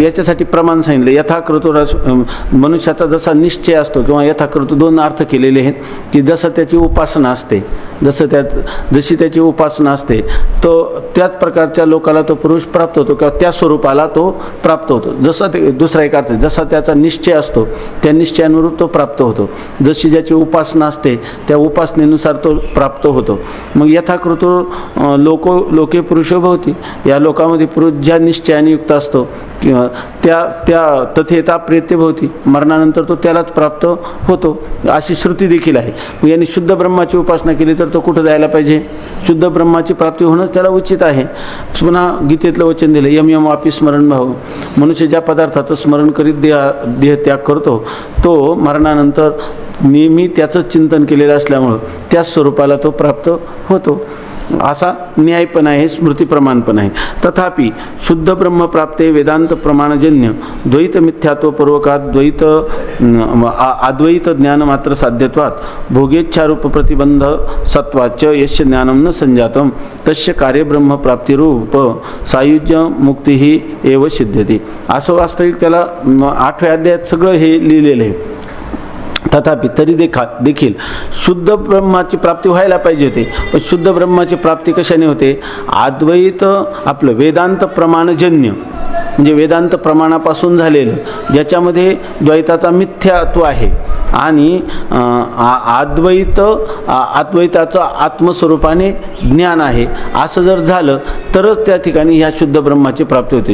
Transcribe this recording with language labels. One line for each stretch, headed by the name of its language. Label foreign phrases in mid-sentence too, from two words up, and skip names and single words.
Marathi: याच्यासाठी प्रमाण सांगितलं. यथाकृतो मनुष्याचा जसा निश्चय असतो किंवा यथाकृतो दोन अर्थ केलेले आहेत की जसं त्याची उपासना असते, जशी त्याची उपासना असते तो त्याच प्रकारच्या लोकाला तो पुरुष प्राप्त होतो किंवा त्या स्वरूपाला तो प्राप्त होतो. जसं ते दुसरा एक अर्थ, जसा त्याचा निश्चय असतो त्या निश्चयानुरूप तो प्राप्त होतो. जशी ज्याची उपासना असते त्या उपासनेनुसार तो प्राप्त होतो.
Sanskrit: मग यथाकृतो लोके पुरुषो भवति,
Marathi: या लोकामध्ये पुरुष ज्या निश्चयाने युक्त असतो किंवा त्या
Sanskrit: तथेता प्रेत्य भवति,
Marathi: मरणानंतर तो त्यालाच प्राप्त होतो अशी श्रुती देखील आहे. मग यांनी शुद्ध ब्रह्माची उपासना केली तर तो कुठं जायला पाहिजे, शुद्ध ब्रह्माची प्राप्ती होणंच त्याला उचित आहे. पुन्हा गीतेतलं वचन दिलं
Sanskrit: यम यम वापी स्मरण भाव.
Marathi: मनुष्य ज्या पदार्थाचं स्मरण करीत देह त्याग करतो तो मरणानंतर नेहमी त्याचं चिंतन केलेलं असल्यामुळं त्या स्वरूपाला तो प्राप्त होतो. असा न्याय पण आहे, स्मृती प्रमाण पण आहे.
Sanskrit: तथापि शुद्ध ब्रह्मप्राप्ते वेदांत प्रमाणजन्य द्वैत मिथ्यात्वपूर्वकात अद्वैत ज्ञान मात्र साध्यत्वात भोगेच्छारूप प्रतिबंध सत्वाच यस्य ज्ञानम न संजातम तस्य कार्यब्रह्मप्राप्तिरूप सायुज्य मुक्तीही एव सिद्ध्यते.
Marathi: असं वास्तविक त्याला 8व्या अध्यायात सगळं हे लिहिलेलं आहे. तथापि तरी देखील शुद्ध ब्रह्माची प्राप्ती व्हायला पाहिजे होते. पण शुद्ध ब्रह्माची प्राप्ती कशाने होते, अद्वैत आपलं वेदांत प्रमाणजन्य म्हणजे वेदांत प्रमाणापासून झालेलं, ज्याच्यामध्ये द्वैताचा मिथ्यात्व आहे आणि अद्वैताचं आत्मस्वरूपाने ज्ञान आहे, असं जर झालं तरच त्या ठिकाणी ह्या शुद्ध ब्रह्माची प्राप्ती होते.